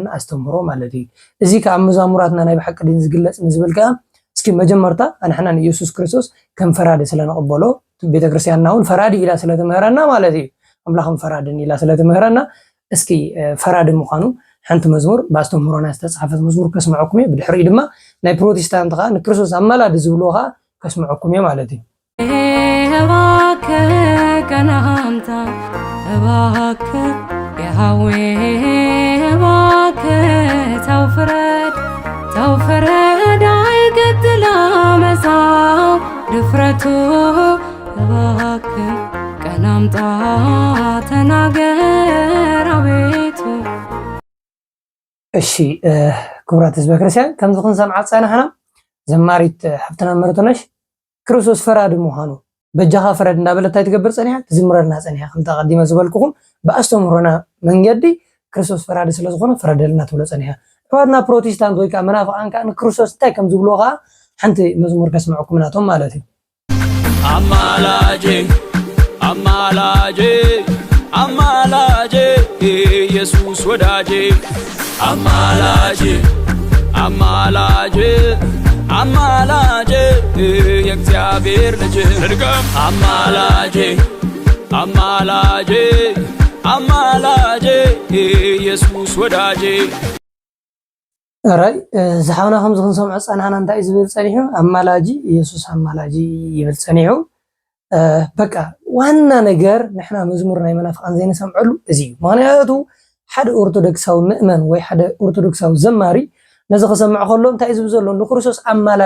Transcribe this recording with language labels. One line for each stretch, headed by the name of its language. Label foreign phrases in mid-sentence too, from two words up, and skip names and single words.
Tigrinya: ኣስተምህሮ ማለት እዩ። እዚ ከዓ መዛሙራትና ናይ ብሓቂ ድን ዝግለፅ ንዝብል ከዓ እስኪ መጀመርታ ኣንሕና ንኢየሱስ ክርስቶስ ከም ፈራዲ ስለንቕበሎ ቤተክርስትያንና እውን ፈራዲ ኢላ ስለትምህረና ማለት እዩ። ኣምላኽን ፈራድን ኢላ ስለትምህረና እስኪ ፈራዲ ምዃኑ ሓንቲ መዝሙር ብኣስተምህሮና ዝተፃሓፈት መዝሙር ከስምዐኩም እየ። ብድሕሪኡ ድማ ናይ ፕሮቴስታንት ከዓ ንክርስቶስ ኣማላዲ ዝብልዎ ከዓ ከስምዐኩም እየ ማለት እዩ።
Amharic: እባክህ ቀናምታ እባክህ የሃዌ እባክህ ተው ፍረድ አይገድል አመፃው ድፍረቱ እባክህ ቀናምጣ ተናገር አቤቱ።
Tigrinya: እሺ ክቡራት ህዝበ ክርስቲያን ከምዚ ክንሰምዓ ፀናሕና ዘማሪት ሓፍትና መርቶነሽ ክርስቶስ ፈራዲ ምዃኑ በጃኻ ፍረድ እንዳበለት እንታይ ትገብር ፀኒሓ ትዝምረልና ፀኒሓ። ከምታ ቀዲመ ዝበልኩኹም ብኣስተምህሮና መንገዲ ክርስቶስ ፈራዲ ስለዝኾነ ፍረደልና ትብሎ ፀኒሓ። ኣሕዋትና ፕሮቴስታንት ወይ ከዓ መናፍቃን ከዓ ንክርስቶስ እንታይ ከም ዝብልዎ ከዓ ሓንቲ መዝሙር ከስምዐኩም ናቶም ማለት እዩ።
Amharic: አማላጄ አማላጄ አማላጄ ኢየሱስ ወዳጄ አማላጄ አማላጄ አማላጄ የእግዚአብሔር ልጅ እድገም አማላጄ አማላጄ አማላጄ ኢየሱስ ወዳጄ።
Tigrinya: ራይ ዝሓውና ከምዚ ክንሰምዖ ፀናሕና እንታይ ዝብል ፀኒሑ ኣማላጂ ኢየሱስ ኣማላጂ ይብል ፀኒሑ። በቃ ዋና ነገር ንሕና መዝሙር ናይ መናፍቃን ዘይንሰምዐሉ እዚ እዩ። ምክንያቱ ሓደ ኦርቶዶክሳዊ ምእመን ወይ ሓደ ኦርቶዶክሳዊ ዘማሪ ነዚ ክሰምዕ ከሎ እንታይ ዝብል ዘሎ ንክርስቶስ ኣማላዲ